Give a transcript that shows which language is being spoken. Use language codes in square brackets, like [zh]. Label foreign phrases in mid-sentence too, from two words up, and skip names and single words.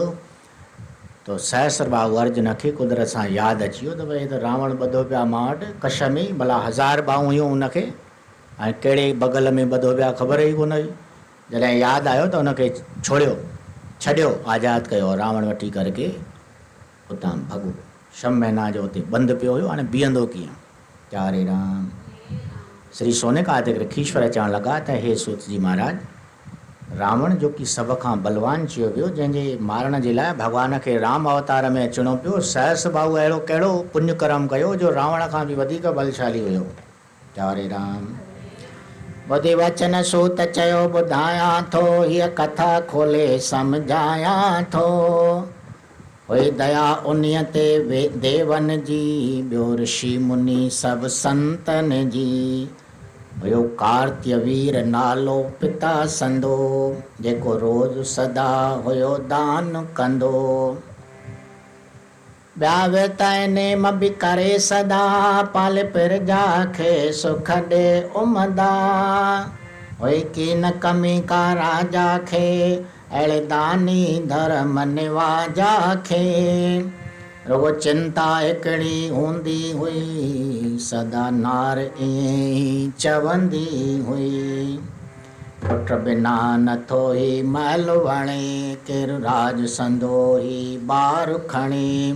[sd] तो सहस्रबाहु अर्जुन खे कुदरत सां यादि अची वियो त भई त रावण ॿधो पिया मां वटि कश में, भला 1000 ॿाहूं हुयूं उनखे, ऐं कहिड़े बगल में ॿधो पिया ख़बर ई कोन हुई। जॾहिं यादि आयो त उनखे छॾियो, आज़ादु कयो, रावण वठी करके उतां भॻो। 6 महीना जो हुते बंदि पियो हुयो, हाणे बीहंदो कीअं? हरे राम। श्री सोनेकादिक ऋखीश्वर चवणु लॻा त हे सूत जी महाराज, रावण जो कि सभ खां बलवान चयो वियो, जंहिंजे मारण जे लाइ भॻवान खे राम अवतार में अचिणो पियो। सहस्रबाहु अहिड़ो कहिड़ो पुण्य कर्म कयो जो रावण खां बि वधीक बलशाली हुयो। हरे राम। ॿुधी वचन सूत चयो ॿुधायां थो, हीअ कथा खोले सम्झायां थो। हुई दया उन्हीअ ते देवन जी, ॿियो ऋषि मुनि सभु संतन जी। हुयो कार्त्य वीर नालो पिता संदो, जेको रोज़ सदा हुयो दान कंदो। ॿिया विर्त नेम बि करे सदा, पाल प्रजा खे सुख ॾे उमदा। हुई की न कमी का राजा खे, अहिड़े दानी धर्म निवाजा खे। रुगो चिंता हिकिड़ी हूंदी हुई, सदा नार ईअं ई चवंदी हुई। पुट बिना नथो ही महल वणे, केरु राज संदो ही ॿार खणे।